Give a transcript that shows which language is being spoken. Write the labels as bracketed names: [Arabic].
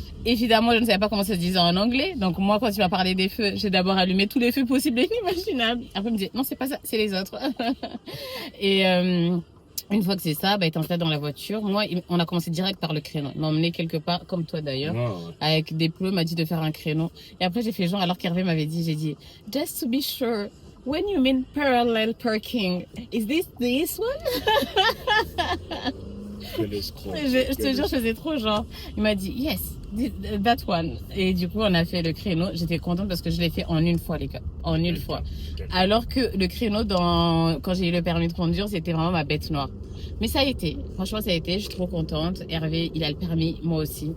[French] Évidemment, je ne savais pas comment ça se disait en anglais. Donc moi, quand tu m'as parlé des feux, j'ai d'abord allumé tous les feux possibles et inimaginables. Après, il me dit, non, c'est pas ça, c'est les autres. Et une fois que c'est ça, il t'entraîne dans la voiture. Moi, on a commencé direct par le créneau. Il m'a emmené quelque part, comme toi d'ailleurs, avec des pneus, m'a dit de faire un créneau. Et après, j'ai fait genre, alors qu'Hervé m'avait dit, j'ai dit, [English] just to be sure. When you mean parallel parking, is this one? [French] Je te jure, je faisais trop genre. Il m'a dit, [English] yes, that one. [French] Et du coup, on a fait le créneau. J'étais contente parce que je l'ai fait en une fois, les gars. En une fois. Alors que le créneau, quand j'ai eu le permis de conduire, c'était vraiment ma bête noire. Mais ça a été. Franchement, ça a été. Je suis trop contente. Hervé, il a le permis. Moi aussi.